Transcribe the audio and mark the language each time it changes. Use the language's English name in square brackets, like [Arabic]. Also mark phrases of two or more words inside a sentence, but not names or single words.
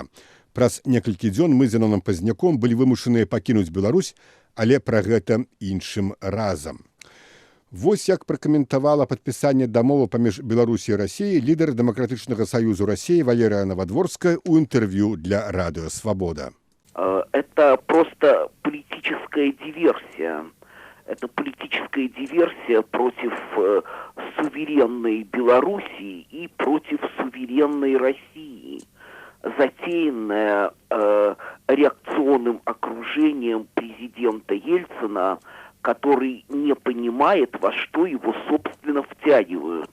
[Belarusian] Праз некалькі дзён мы з Янонам Пазняком былі вымушаныя пакінуць Беларусь, але пра гэта іншым разам. Вось як пракаментавала падпісанне дамовы паміж Беларусі і Расіяй лідар Дэмакратычнага саюзу Расіі Валерія Новодворская ў інтэрв'ю для Радио Свобода. [Russian] Это просто политическая диверсия. Это политическая диверсия против суверенной Белоруссии и против суверенной России, затеянная реакционным окружением президента Ельцина, который не понимает, во что его, собственно, втягивают.